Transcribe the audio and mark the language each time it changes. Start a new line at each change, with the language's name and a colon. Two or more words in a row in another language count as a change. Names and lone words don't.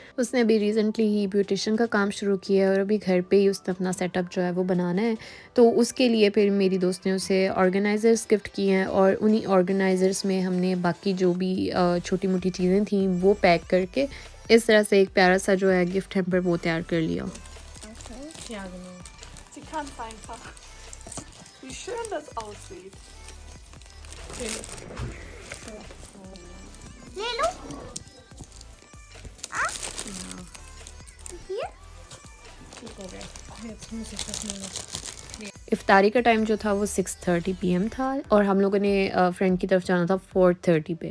Hindi: उसने अभी रिसेंटली ही ब्यूटिशियन का काम शुरू किया है और अभी घर पे ही उसने अपना सेटअप जो है वो बनाना है। तो उसके लिए फिर मेरी दोस्त ने उसे ऑर्गेनाइज़र्स गिफ्ट किए हैं, और उन्हीं ऑर्गेनाइज़र्स में हमने बाकी जो भी छोटी मोटी चीज़ें थी वो पैक करके इस तरह से एक प्यारा सा जो है गिफ्ट हैम्पर वो तैयार कर लिया।
German: Sie kann es einfach. Wie schön das aussieht.
Hindi: ले लो।
German: Hier?
Hindi: इफ्तारी का टाइम जो था वो 6:30 PM था, और हम लोगों ने फ्रेंड की तरफ जाना था 4:30 पे।